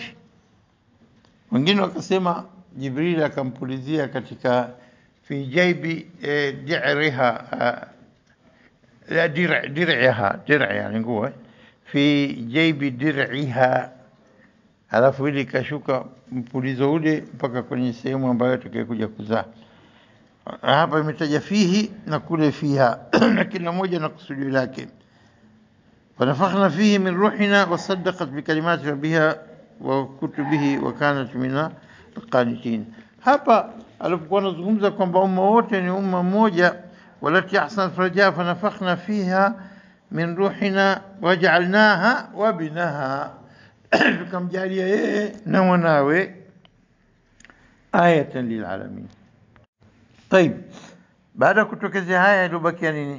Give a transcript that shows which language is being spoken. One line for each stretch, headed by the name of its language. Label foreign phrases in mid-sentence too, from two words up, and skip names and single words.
Swahili: Wengine wakasema Jibril akampulizia katika
Arabic: في جيب درعها,
Swahili: la dir'iha, yani nguo,
Arabic: في جيب درعها,
Swahili: alafu ili kashuka mpulizo ule mpaka kwenye sehemu ambayo atakayokuja kuzaa. Hapa imetaja fihi na kule fiha na kila moja na kusudio lake.
Arabic: فنفخنا فيه من روحنا وصدقت بكلمات ربها وكتبه وكانت من القانتين.
Swahili: Hapa alipokuwa anazungumza kwamba umma wote ni umma mmoja,
Arabic: والتي أحصنت فرجها فنفخنا فيها من روحنا وجعلناها وابنها,
Swahili: tukamjalia yeye na mwanawe
Arabic: آية للعالمين,
Swahili: طيب, baada kutokezea haya ilibakia nini?